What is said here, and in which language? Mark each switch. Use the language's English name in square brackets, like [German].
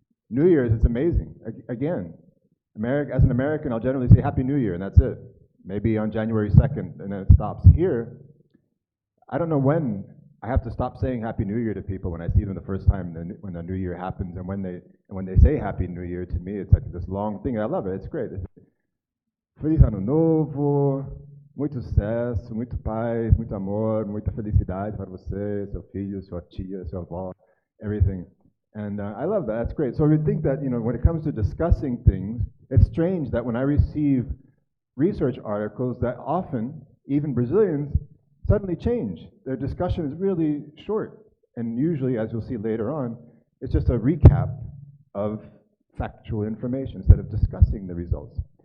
[English] New Year's is amazing. Again, as an American, I'll generally say Happy New Year, and that's it. Maybe on January 2nd, and then it stops. Here, I don't know when I have to stop saying Happy New Year to people when I see them the first time when the New Year happens, and when they say Happy New Year to me, it's like this long thing. I love it. It's great. [Portuguese] Feliz Ano Novo, muito sucesso, muito paz, muito amor, muita felicidade para você, seu filho, sua tia, sua avó, everything. [English] And I love that. That's great. So we think that, you know, when it comes to discussing things, it's strange that when I receive research articles that often, even Brazilians, suddenly change. Their discussion is really short. And usually, as you'll see later on, it's just a recap of factual information instead of discussing the results.